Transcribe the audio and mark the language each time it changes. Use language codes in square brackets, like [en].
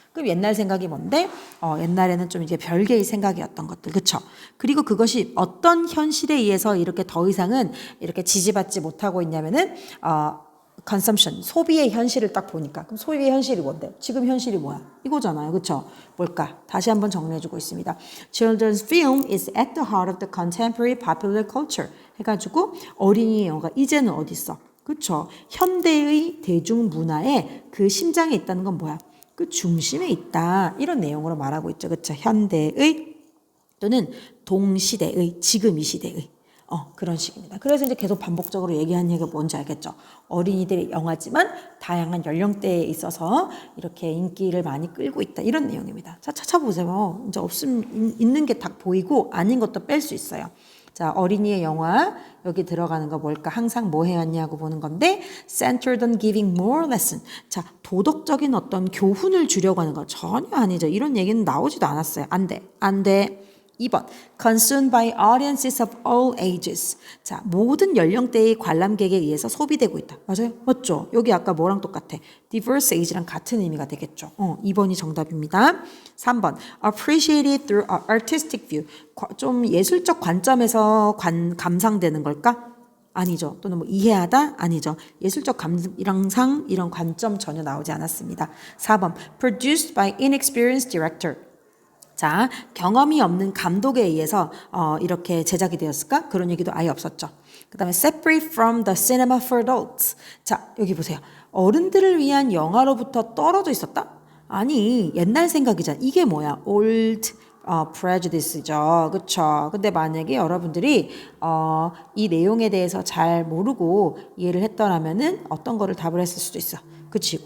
[ko] 그럼 옛날 생각이 뭔데? 옛날에는 좀 이게 별개의 생각이었던 것들. 그렇죠? 그리고 그것이 어떤 현실에 의해서 이렇게 더 이상은 이렇게 지지받지 못하고 있냐면은 consumption, 소비의 현실을 딱 보니까 그럼 소비의 현실이 뭔데? 지금 현실이 뭐야? 이거잖아요. 그렇죠? 뭘까? 다시 한번 정리해주고 있습니다. [en] Children's film is at the heart of the contemporary popular culture. [ko] 해가지고 어린이 영화가 이제는 어디 있어? 그렇죠? 현대의 대중문화의 그 심장에 있다는 건 뭐야? 그 중심에 있다. 이런 내용으로 말하고 있죠. 그렇죠? 현대의 또는 동시대의, 지금 이 시대의 그런 식입니다. 그래서 이제 계속 반복적으로 얘기하는 얘기가 뭔지 알겠죠? 어린이들의 영화지만 다양한 연령대에 있어서 이렇게 인기를 많이 끌고 있다. 이런 내용입니다. 자, 찾아보세요. 이제 있는 게 다 보이고 아닌 것도 뺄 수 있어요. 자, 어린이의 영화 여기 들어가는 거 뭘까? 항상 뭐 해왔냐고 보는 건데 [en] centered on giving moral lesson. [ko] 자, 도덕적인 어떤 교훈을 주려고 하는 거 전혀 아니죠. 이런 얘기는 나오지도 않았어요. 안 돼. [en] 2번 consumed by audiences of all ages. [ko] 자, 모든 연령대의 관람객에 의해서 소비되고 있다. 맞아요? 맞죠? 여기 아까 뭐랑 똑같아? [en] diverse age [ko] 랑 같은 의미가 되겠죠. 2번이 정답입니다. [en] 3번 appreciated through artistic view. [ko] 좀 예술적 관점에서 감상되는 걸까? 아니죠. 또는 뭐 이해하다? 아니죠. 예술적 감상이랑 이런 관점 전혀 나오지 않았습니다. [en] 4번 produced by inexperienced director. [ko] 자, 경험이 없는 감독에 의해서 이렇게 제작이 되었을까? 그런 얘기도 아예 없었죠. 그 다음에 [en] separate from the cinema for adults. [ko] 자, 여기 보세요. 어른들을 위한 영화로부터 떨어져 있었다? 아니, 옛날 생각이잖아. 이게 뭐야? [en] old prejudice [ko] 죠. 그쵸? 근데 만약에 여러분들이 이 내용에 대해서 잘 모르고 이해를 했더라면은 어떤 거를 답을 했을 수도 있어. 그치?